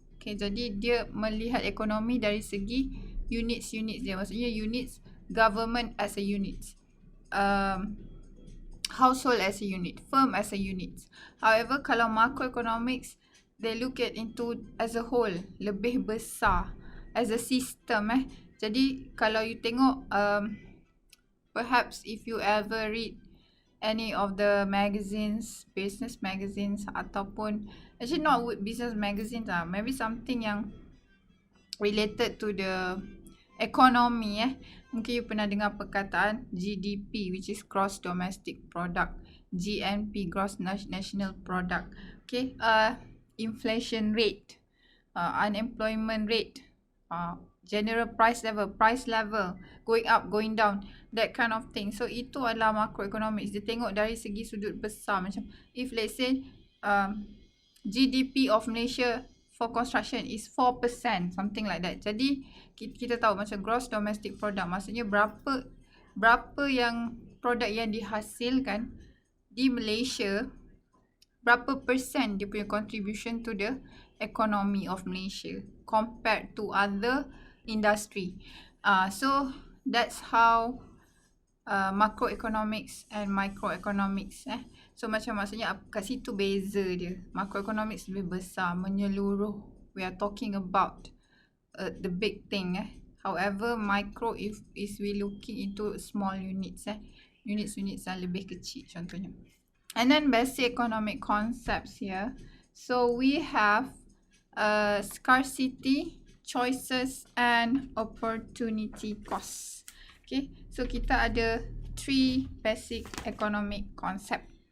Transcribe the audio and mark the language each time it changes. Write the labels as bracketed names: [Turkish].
[Malay] Okay, jadi dia melihat ekonomi dari segi units dia. Maksudnya [English] units government as a unit, household as a unit, firm as a unit. However, [Malay] kalau [English] macroeconomics, they look at into as a whole, [Malay] lebih besar, [English] as a system. [Malay] Jadi kalau [English] you [Malay] tengok, [English] perhaps if you ever read any of the magazines, business magazines, [Malay] ataupun [English] actually not business magazines [Malay] lah, [English] maybe something [Malay] yang [English] related to the economy, [Malay] mungkin [English] you [Malay] pernah dengar perkataan [English] GDP, which is gross domestic product, GNP, gross national product. Okay, inflation rate, unemployment rate, general price level going up, going down, that kind of thing. [Malay] So itu adalah macroeconomics. Dia tengok dari segi sudut besar. Macam [English] if let's say GDP of Malaysia for construction is 4%, something like that. [Malay] Jadi kita tahu macam gross domestic product, maksudnya berapa yang produk yang dihasilkan di Malaysia, berapa persen dia punya [English] contribution to the economy of Malaysia compared to other industry. So that's how macroeconomics and microeconomics. [Malay] So macam maksudnya kat situ beza dia. Macroeconomics lebih besar, menyeluruh. [English] We are talking about the big thing. However, micro is we looking into small units. [Malay] Units yang lebih kecil contohnya. [English] And then basic economic concepts here. So we have scarcity, choices and opportunity costs. [Malay] Okay, so kita ada 3 basic economic concept.